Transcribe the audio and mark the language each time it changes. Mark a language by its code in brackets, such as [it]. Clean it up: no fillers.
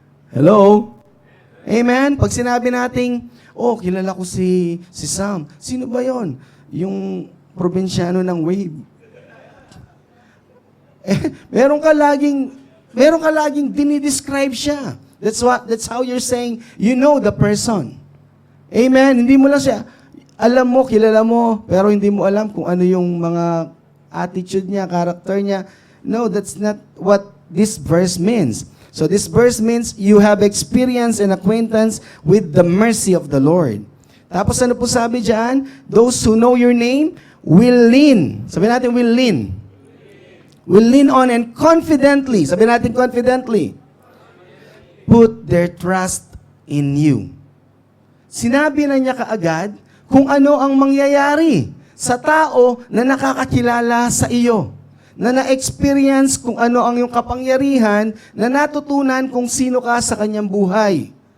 [tl] Hello? Amen? Pag sinabi nating, oh, kilala ko si Sam. Sino ba yon? Yung probinsyano ng Wave. Meron ka laging dinidescribe siya. [en] That's how you're saying, you know the person. Amen? [tl] Hindi mo lang siya, alam mo, kilala mo, pero hindi mo alam kung ano yung mga attitude niya, character niya. [en] No, that's not what this verse means. So this verse means you have experience and acquaintance with the mercy of the Lord. [tl] Tapos ano po sabi dyan? [en] Those who know your name will lean. [tl] Sabi natin, [en] will lean. Will lean on and confidently. [tl] Sabi natin, confidently. [en] Put their trust in you. [tl] Sinabi na niya kaagad kung ano ang mangyayari sa tao na nakakakilala sa iyo. Na na-experience kung ano ang iyong kapangyarihan, na natutunan kung sino ka sa kanyang buhay.